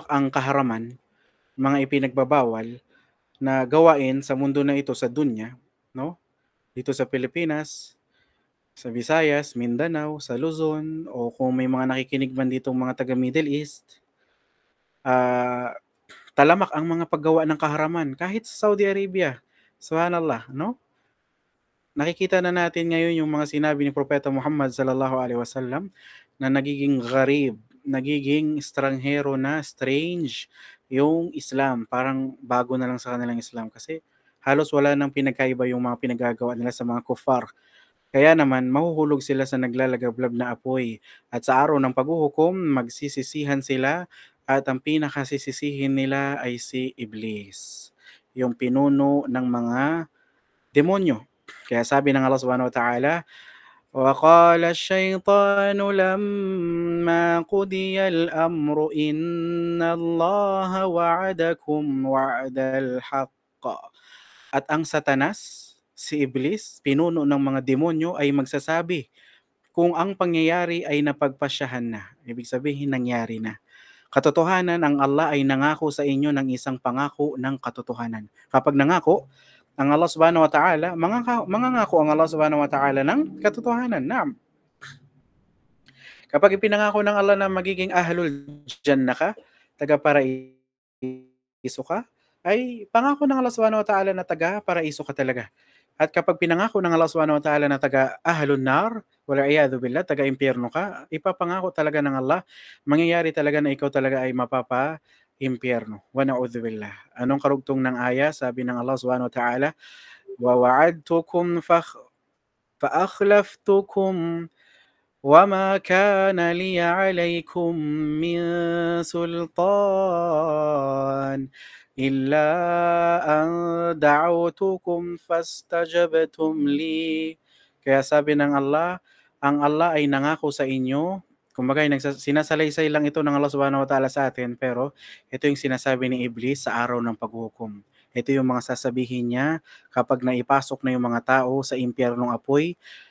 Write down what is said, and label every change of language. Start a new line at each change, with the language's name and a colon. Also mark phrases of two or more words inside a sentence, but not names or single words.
Filipino: ang kaharaman, mga ipinagbabawal na gawain sa mundo na ito, sa dunya, 'no, dito sa Pilipinas, sa Visayas, Mindanao, sa Luzon, o kung may mga nakikinig man ditong mga taga Middle East, ah, talamak ang mga paggawa ng kaharaman kahit sa Saudi Arabia, subhanallah, 'no? Nakikita na natin ngayon yung mga sinabi ni Propeta Muhammad
Arabic: صلى الله عليه وسلم
Filipino: na nagiging gharib, nagiging estranghero na, strange yung Islam. Parang bago na lang sa kanilang Islam kasi halos wala nang pinagkaiba yung mga pinagagawa nila sa mga kuffar. Kaya naman mahuhulog sila sa naglalagablab na apoy at sa araw ng paghuhukom magsisisihan sila at ang pinakasisisihin nila ay si Iblis, yung pinuno ng mga demonyo. Kaya sabi ng
Arabic: الله سبحانه وتعالى, وَقَالَ الشَّيْطَانُ لَمَّا قُضِيَ الْأَمْرُ إِنَّ اللَّهَ وَعَدَكُمْ وَعْدَ الْحَقِّ.
Filipino: At ang Satanas, si Iblis, pinuno ng mga demonyo, ay magsasabi kung ang pangyayari ay napagpasyahan na. Ibig sabihin, nangyari na. Katotohanan, ang Allah ay nangako sa inyo ng isang pangako ng katotohanan. Kapag nangako, ang
Arabic: الله سبحانه وتعالى,
Filipino: mangangako ang
Arabic: الله سبحانه وتعالى
Filipino: ng katotohanan. Naam. Kapag ipinangako ng Allah na magiging
Arabic: أهل الجنة
Filipino: ka, taga-paraiso ka, ay pangako ng
Arabic: الله سبحانه وتعالى
Filipino: na taga-paraiso ka talaga. At kapag pinangako ng
Arabic: الله سبحانه وتعالى
Filipino: na taga-
Arabic: أهل النار, والعياذ بالله,
Filipino: taga-impyerno ka, ipapangako talaga ng Allah, mangyayari talaga na ikaw talaga ay mapapa-impyerno.
Arabic: ونعوذ بالله.
Filipino: Anong karugtong ng aya? Sabi ng
Arabic: الله سبحانه وتعالى ووعدتكم فأخلفتكم وما كان لي عليكم من سلطان إلا أن دعوتكم فاستجبتم لي.
Filipino: Kaya sabi ng Allah, ang Allah ay nangako sa inyo. Kumbaga, sinasalaysay lang ito ng
Arabic: الله سبحانه وتعالى
Filipino: sa atin, pero ito yung sinasabi ni Iblis sa araw ng paghuhukom. Ito yung mga sasabihin niya kapag naipasok na yung mga tao sa impyernong apoy.